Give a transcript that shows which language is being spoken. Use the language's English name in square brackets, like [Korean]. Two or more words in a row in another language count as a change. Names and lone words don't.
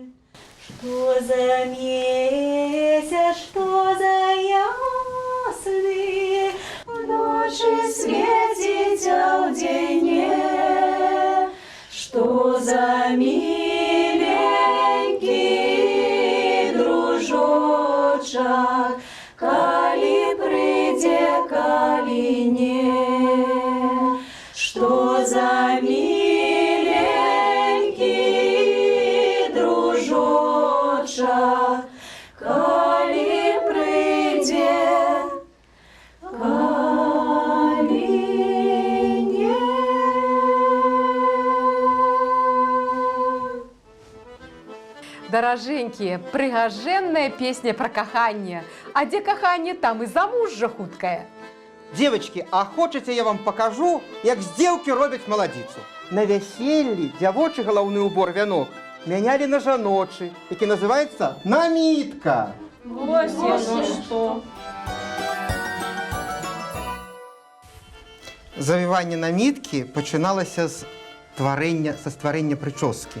[Russian] Что за месяц, что за ясный, в ночи светит, а в день. Что за миленький дружочек, [Ukrainian] коли прийде, коли не. [Russian] Что за миленький дружочек, [Ukrainian] коли прийде, коли не. [Belarusian] Даражэнькія, прыгажэнная песня пра каханне. А дзе каханне, там і замужжа хуткае. [Russian] Девочки, а хочете я вам покажу, як [Belarusian] з дзеўкі робяць маладзіцу? На вяселлі дзявочы галаўны убор вянок мянялі на жаночы, які называецца намітка. [Russian] Вот что. [Belarusian] Завіванне наміткі пачыналася з стварэння прычоскі.